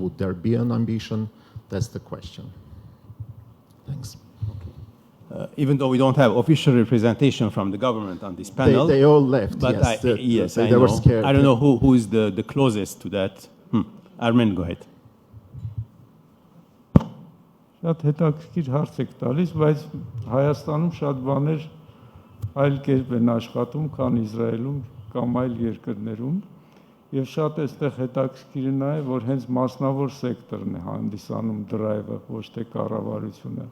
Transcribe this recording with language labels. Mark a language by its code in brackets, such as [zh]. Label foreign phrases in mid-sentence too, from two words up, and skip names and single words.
[en] Would there be an ambition? That's the question. Thanks. Even though we don't have official representation from the government on this panel. They all left, but yes. I they know. Were scared. I don't know who is the closest to that. Armen, go ahead. [hy] Շատ հետաքրքիր հարց եք տալիս, բայց Հայաստանում շատ բաներ այլ կերպ են աշխատում, քան Իսրայելում կամ այլ երկրներում, եւ շատ այստեղ հետաքրքիրն է, որ հենց մասնավոր սեկտորն է հանդիսանում դրայվը, ոչ թե կառավարությունը։